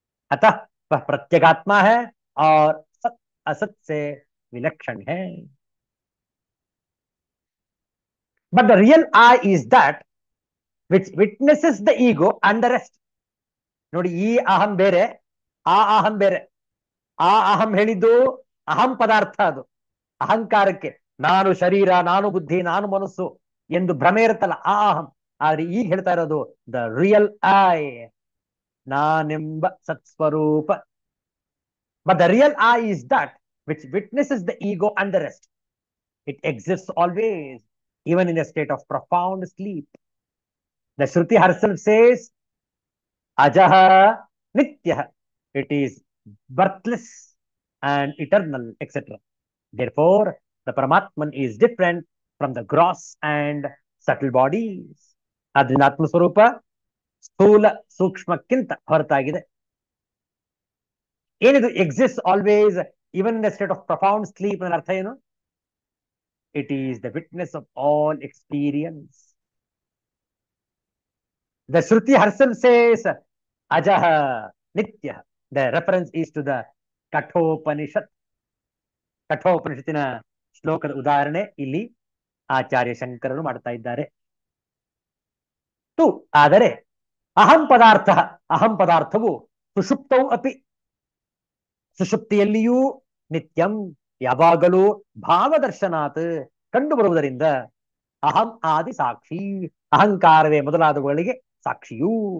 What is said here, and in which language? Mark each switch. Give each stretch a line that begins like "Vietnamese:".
Hindi: अतः वह प्रत्यगात्मा है और सत असत से विलक्षण है।
English: But the real I is that which witnesses the ego and the rest.
Kannada: ನೋಡಿ, ಈ ಅಹಂ ಬೇರೆ, ಆ ಅಹಂ ಬೇರೆ. ಆ ಅಹಂ ಹೇಳಿದ್ದು ಅಹಂ ಪದಾರ್ಥ, ಅದು ಅಹಂಕಾರಕ್ಕೆ. ನಾನು ಶರೀರ, ನಾನು ಬುದ್ಧಿ, ನಾನು ಮನಸ್ಸು ಎಂದು ಭ್ರಮೆ ಇರುತ್ತಲ್ಲ, ಆ ಅಹಂ. ಆದ್ರೆ ಈಗ ಹೇಳ್ತಾ ಇರೋದು
English: the real I,
Kannada: ನಾನೆಂಬ ಸತ್ಸ್ವರೂಪ.
English: But the real I is that which witnesses the ego and the rest. It exists always, even in a state of profound sleep. The Shruti herself says, Ajaha Nityah. It is birthless and eternal, etc. Therefore, the Paramatman is different from the gross and subtle bodies.
Kannada: ಅದರಿಂದ ಆತ್ಮಸ್ವರೂಪ ಸ್ಥೂಲ ಸೂಕ್ಷ್ಮಕ್ಕಿಂತ ಹೊರತಾಗಿದೆ. ಏನಿದು
English: exist always even in state of profound sleep
Kannada: ಅನ್ನೋ ಅರ್ಥ ಏನು?
English: It is the witness of all experience. The Shruti herself says, Ajaha Nitya. The reference is to the Kathopanishad.
Kannada: ಕಠೋಪನಿಷತ್ತಿನ ಶ್ಲೋಕದ ಉದಾಹರಣೆ ಇಲ್ಲಿ ಆಚಾರ್ಯ ಶಂಕರರು ಮಾಡ್ತಾ ಇದ್ದಾರೆ. ಆದರೆ ಅಹಂ ಪದಾರ್ಥ, ಅಹಂ ಪದಾರ್ಥವು ಸುಷುಪ್ತವು ಅಪಿ, ಸುಷುಪ್ತಿಯಲ್ಲಿಯೂ ನಿತ್ಯಂ, ಯಾವಾಗಲೂ ಭಾವದರ್ಶನಾತ್ ಕಂಡು ಬರುವುದರಿಂದ ಅಹಂ ಆದಿ ಸಾಕ್ಷಿ, ಅಹಂಕಾರವೇ ಮೊದಲಾದವುಗಳಿಗೆ ಸಾಕ್ಷಿಯೂ.